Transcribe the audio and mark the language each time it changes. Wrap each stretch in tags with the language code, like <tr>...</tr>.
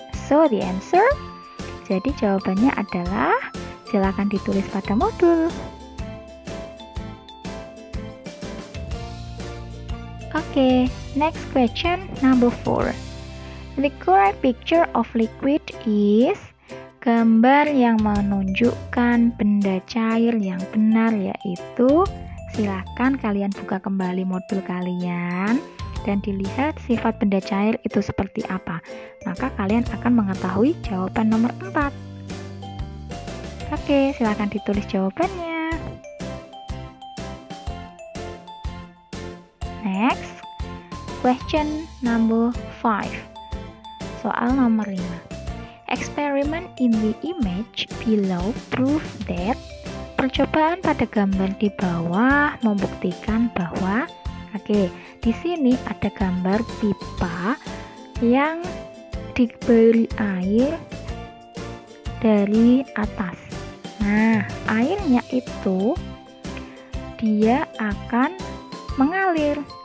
<en>So the answer,</en> <id>jadi jawabannya adalah, silakan ditulis pada modul.</id> <en>Oke, next question, number 4. The correct picture of liquid is.</en> <id>Gambar yang menunjukkan benda cair yang benar yaitu, silakan kalian buka kembali modul kalian dan dilihat sifat benda cair itu seperti apa. Maka kalian akan mengetahui jawaban nomor 4. Oke, silakan ditulis jawabannya.</id> <en>Next, question number 5.</en> <id>Soal nomor 5.</id> <en>Experiment in the image below prove that.</en> <id>Percobaan pada gambar di bawah membuktikan bahwa, di sini ada gambar pipa yang diberi air dari atas. Airnya itu dia akan mengalir.</id>